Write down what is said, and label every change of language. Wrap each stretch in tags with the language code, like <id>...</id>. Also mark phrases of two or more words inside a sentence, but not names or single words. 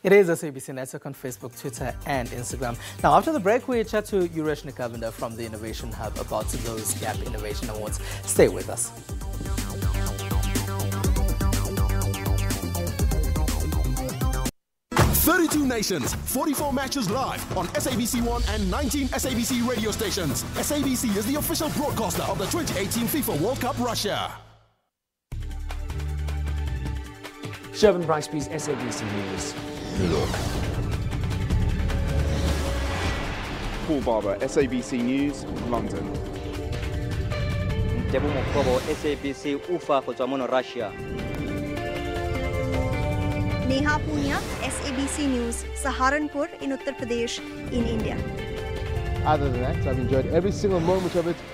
<en>It is SABC Network on Facebook, Twitter, and Instagram. Now, after the break, we chat to Ureshni Governor from the Innovation Hub about those GAP Innovation Awards. Stay with us. "32 Nations, 44 matches live on SABC 1 and 19 SABC radio stations. SABC is the official broadcaster of the 2018 FIFA World Cup Russia. Shervin Bryceby's SABC News, New York. Paul Barber, SABC News, London.</en> <tn>Ntebo Mokobo, SABC Ufa go tswa mono Russia.</tn> <en>Neha Punia, SABC News, Saharanpur in Uttar Pradesh in India. Other than that, I've enjoyed every single moment of it.</en>